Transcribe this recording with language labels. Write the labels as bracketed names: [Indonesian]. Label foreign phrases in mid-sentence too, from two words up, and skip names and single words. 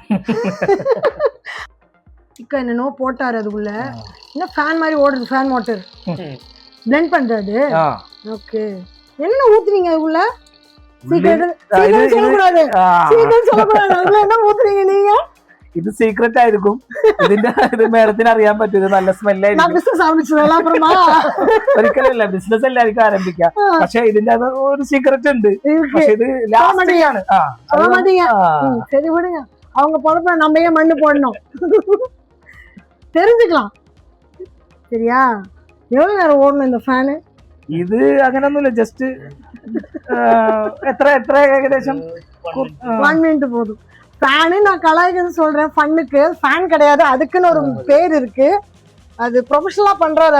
[Tamil] இக்கா என்னன்னோ போட்டார் அதுக்குள்ள, இன்னும் ஃபேன் மாதிரி ஓடுது, ஃபேன் [English] water blend [Tamil] பண்றது. ஓகே, என்ன ஊத்துறீங்க அதுக்குள்ள? சொல்லக்கூடாது, என்ன ஊத்துறீங்க நீங்க? [Malayalam] ഇത് സീക്രട്ട് ആയിരിക്കും. ഇതിന്റെ മേഡത്തിന് അറിയാൻ പറ്റും. നല്ല ഒരിക്കലല്ല, ബിസിനസ് എല്ലാവർക്കും ആരംഭിക്കാം. പക്ഷെ ഇതിന്റെ അത് ഒരു സീക്രട്ട് ഉണ്ട്. പക്ഷെ ഇത് [Tamil] சரி விடுங்க, அவங்க பொழப்ப நம்ம ஏன் மண்ணு போடணும்? தெரிஞ்சுக்கலாம். சரியா? எவ்வளவு நேரம் ஓடணும் இந்த ஃபேனு? [Malayalam] ഇത് അങ്ങനൊന്നുമില്ല, ജസ്റ്റ് എത്ര ഏകദേശം [Tamil] 1 மினிட் போதும். ஃபேனு நான் கலாய்க்கிறது சொல்றேன், ஃபன்னுக்கு. ஃபேன் கிடையாது, அதுக்குன்னு ஒரு பேர் இருக்கு. அது ப்ரொஃபஷனலா பண்றாரு அவர்.